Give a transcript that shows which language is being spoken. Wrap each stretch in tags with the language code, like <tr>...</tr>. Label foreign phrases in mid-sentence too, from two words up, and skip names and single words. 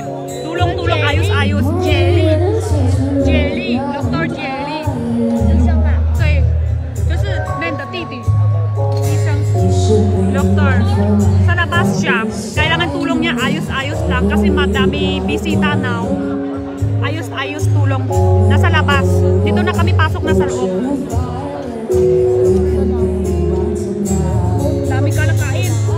<tl>Tulong-tulong, ayos-ayos. Jelly. Dr. Jelly.</tl> <zh>对，就是那的弟弟。</zh> <tl>医生。Doktor. Sa labas siya. Kailangan tulong niya ayos-ayos lang kasi madami bisita now. Ayos-ayos tulong. Nasa labas. Dito na kami pasok na sa loob. Dami ka nakain.</tl>